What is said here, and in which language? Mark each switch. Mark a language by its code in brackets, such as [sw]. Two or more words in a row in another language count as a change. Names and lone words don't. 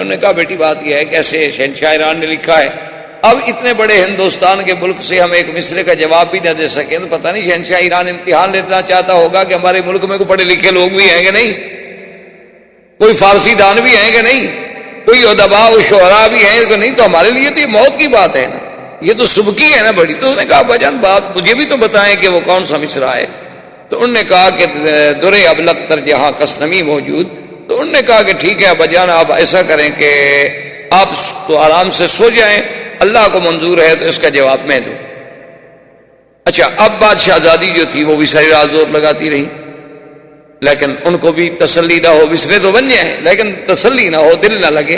[ur] انہوں نے کہا بیٹی بات یہ ہے کہ ایسے شہنشاہ ایران نے لکھا ہے، اب اتنے بڑے ہندوستان کے ملک سے ہم ایک مصرع کا جواب بھی نہ دے سکیں، تو پتہ نہیں شہنشاہ ایران امتحان لینا چاہتا ہوگا کہ ہمارے ملک میں کوئی پڑھے لکھے لوگ بھی ہیں کہ نہیں، کوئی فارسی دان بھی ہیں کہ نہیں، کوئی ادباء و شعراء بھی ہیں کہ نہیں، تو ہمارے لیے تو یہ موت کی بات ہے نا، یہ تو سبکی ہے نا بڑی۔ تو اس نے کہا بجان بات مجھے بھی تو بتائیں کہ وہ کون سا مصرع ہے۔ تو انہوں نے کہا کہ [fa] در ابلق در جہاں کسنمی موجود۔ [ur] تو انہوں نے کہا کہ ٹھیک ہے بجان آپ ایسا کریں کہ آپ تو آرام سے سو جائیں، اللہ کو منظور ہے تو اس کا جواب میں دوں۔ اچھا اب بات شہزادی جو تھی وہ بھی ساری رات زور لگاتی رہی، لیکن ان کو بھی تسلی نہ ہو، مصرع تو بن جائیں لیکن تسلی نہ ہو، دل نہ لگے۔